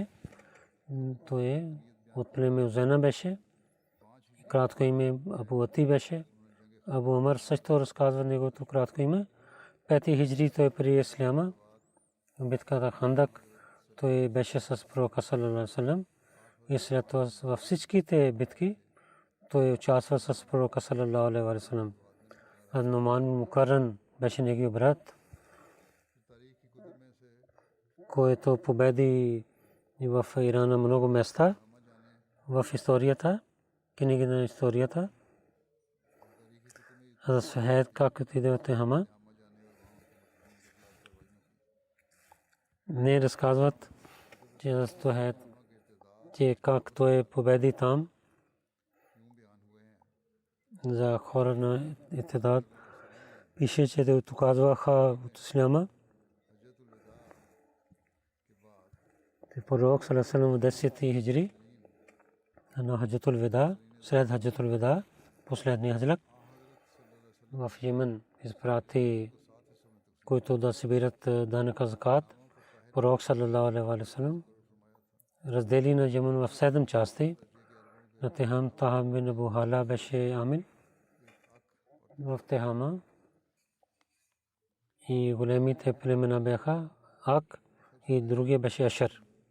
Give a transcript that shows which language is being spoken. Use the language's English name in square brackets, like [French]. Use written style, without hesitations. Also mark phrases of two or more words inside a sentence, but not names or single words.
[Bulgarian] Той е от племе Узена беше. Кратко име Абу Ати беше. Абу Умар също разказва неговото кратко име. 5 хиджри той прие исляма. Битката Хандак той беше с пророка [Arabic] صلى الله عليه وسلم. [Bulgarian] И след това във всичките битки той участва с пророка [Arabic] صلى الله عليه وسلم. [Bulgarian] Нуман Мукаррин беше негов брат, който победи в Иран на много места в историята, книги на историята. Хазрат Суайд как отиде от Техама. Не разказват, че Суайд, че как той победи там за хора на Итидад. Пише, че те отказваха от исляма. Пророк [Arabic] صلى الله عليه وسلم [Bulgarian] 10 хиджри на Хаджатул Вада, след Хаджатул Вада, последния хаджлак в Йемен изпрати, които да събират данъка закат. Пророк [Arabic] صلى الله عليه وسلم [Bulgarian] раздели на Йемен в 7 части. На Техам Тахам бин Абу Хала беше амин в Техама и големите племена бяха Ак и другия беше Ашер.